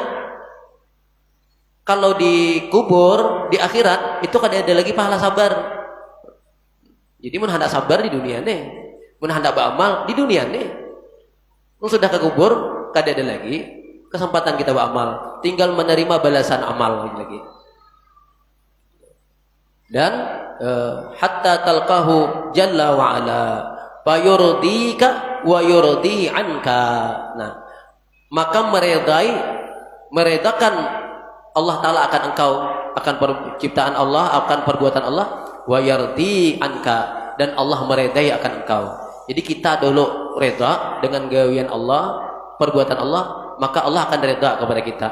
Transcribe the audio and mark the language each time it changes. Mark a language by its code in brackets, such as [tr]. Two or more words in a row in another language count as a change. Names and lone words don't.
[bjn] Kalau di kubur, di akhirat itu kada ada lagi pahala sabar. Jadi mun hendak sabar di dunia nih, mun hendak beramal di dunia nih. Mun sudah ke kubur, kada ada lagi kesempatan kita beramal, tinggal menerima balasan amal lagi. [ar] Dan حتى تلقاه جل وعلا فيرضيك ويرضى عنك. [id] Nah, maka meredakan Allah Ta'ala akan engkau, akan penciptaan Allah, akan perbuatan Allah, [ar] ويرضى عنك, [id] dan Allah meredai akan engkau. Jadi kita dulu reda dengan gawian Allah, perbuatan Allah, maka Allah akan reda kepada kita.